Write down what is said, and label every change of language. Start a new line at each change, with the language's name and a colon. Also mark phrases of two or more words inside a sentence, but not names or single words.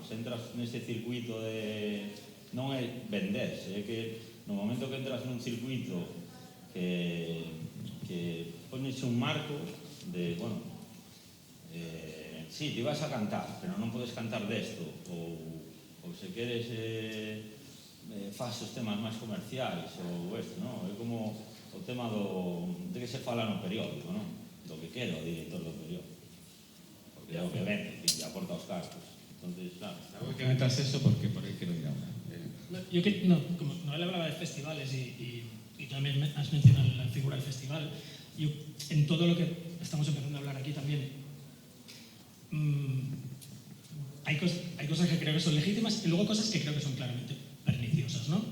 Galician: Se entras nese circuito de... non é venderse, é que no momento que entras nun circuito que pones un marco de,
Spanish: bueno, sí, te vas a cantar,
Galician: pero non podes cantar desto, ou se queres faz os temas máis comerciais ou isto, non? É como o tema de que se fala no periódico, non? Do que queda o director do periódico, porque é o que vende, que aporta os cargos.
Spanish: Entonces, claro. Algo que metas eso porque por ahí quiero ir ahora. Como Noel hablaba de festivales y también has mencionado la figura del festival, yo en todo lo que estamos empezando a hablar aquí también hay cosas que creo que son legítimas y luego cosas que creo que son claramente perniciosas, ¿no?